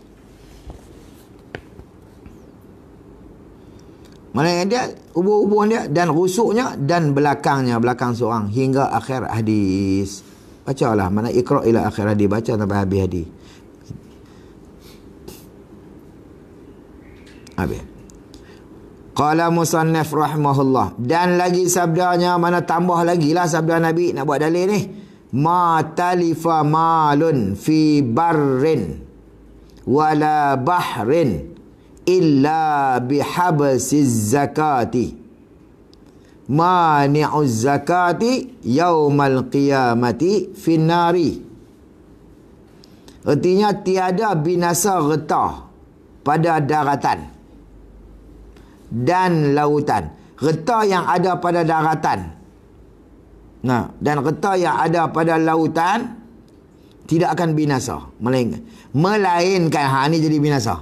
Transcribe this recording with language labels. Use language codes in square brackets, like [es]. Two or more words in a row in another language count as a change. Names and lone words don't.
[ms] Mana dia, ubun-ubun dia dan rusuknya dan belakangnya, belakang seorang hingga akhir hadis. Bacalah, mana [ar] اقرأ إلى آخر [ms] hadis, baca sampai habis hadis. Habis. [ar] قال المصنف رحمه الله, [ms] dan lagi sabdanya, mana tambah lagi lah sabda Nabi nak buat dalil ni. [ar] ما تلف مال في بر ولا بحر إلا بحبس الزكاة مانع الزكاة يوم القيامة في النار. [ms] Artinya tiada binasa getah pada daratan dan lautan. Getah yang ada pada daratan, nah, dan getah yang ada pada lautan tidak akan binasa, melainkan ni jadi binasa.